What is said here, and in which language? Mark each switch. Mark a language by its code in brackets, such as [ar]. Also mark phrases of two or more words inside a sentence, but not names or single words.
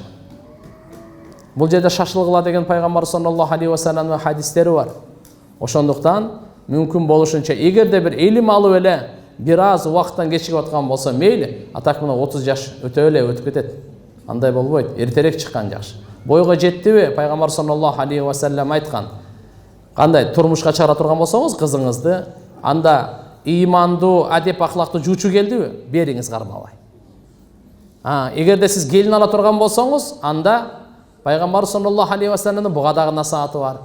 [ky] Бул жерде шашылгыла деген пайгамбар [ar] صلى الله عليه وسلم [ky] хадистери бар. Ошондуктан мүмкүн болушунча, эгерде бир илим алып эле бир аз убакыттан кечигип аткан болсо мейли, атак мына 30 жаш өтө эле өтүп кетет. Андай болбойт, эртерээк чыккан жакшы. Бойго жеттиби? Пайгамбар [ar] صلى الله عليه وسلم [ky] айткан. Кандай турмушка чыгара турган болсоңуз кызыңызды, анда ыймандуу, адеп ахлактуу жуучу келдиби? Бериңиз кармабай. Эгерде сиз келин ала турган болсоңуз, анда Пайгамбар [ar] صلى الله عليه وسلم [ky] буга дагы насааты бар.